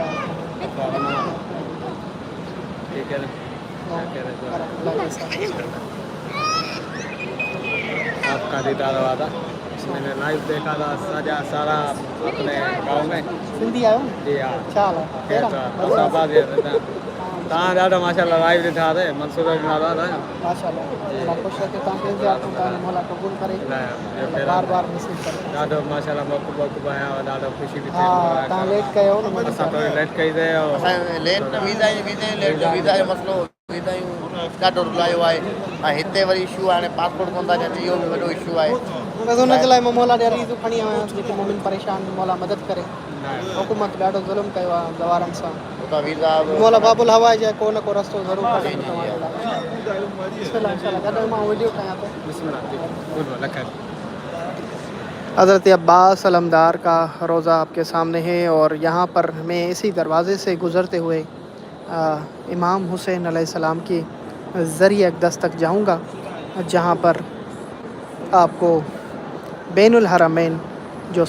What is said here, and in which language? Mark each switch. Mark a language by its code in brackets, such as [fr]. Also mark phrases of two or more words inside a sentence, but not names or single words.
[ur] ٹھیک ہے آپ کا دیدار ہوا تھا، میں نے لائیو دیکھا تھا سارا اپنے گاؤں میں۔ [sd] سندھی آयो؟ [ur] جی ہاں، چال [sd] آباد तव्हां ॾाढो माशाल्लाह लाइव ॾिठा ते मंसूर जो नालो आहे माशाल्लाह, अल्लाह ख़ुशि रखे तव्हांखे, तव्हांजो मौला क़बूल करे, बार बार नसीब करे। ॾाढो माशाल्लाह वक़्तु आया हुआ, ॾाढो ख़ुशी बि हा, तव्हां लेट कयो न, असां थोरी लेट कईसीं। लेट न वीज़ा जो मसइलो, वीज़ा ॾाढो रुलायो आहे ऐं हिते वरी इशू आहे, हाणे पासपोर्ट कोन था ॾियनि, इहो बि वॾो इशू आहे। बसि हुनजे लाइ मां मौला ॾे अरीज़ू खणी आयो आहियां, जेके मोमिन परेशान, मौला मदद करे। हुकूमत ॾाढो ज़ुल्म कयो आहे गवारनि सां, मौला बाबुल हवा जे को न को रस्तो ज़रूरु कढे तव्हांजे लाइ। बिस्मिल्लाह, इंशाल्लाह गॾु मां वीडियो ठाहियां थो। [ur] حضرت عباس علمدار کا روضہ آپ کے سامنے ہے، اور یہاں پر میں اسی دروازے سے گزرتے ہوئے امام حسین علیہ السلام کی ذریعہ اقدس تک جاؤں گا، جہاں پر آپ کو بین الحرمین جو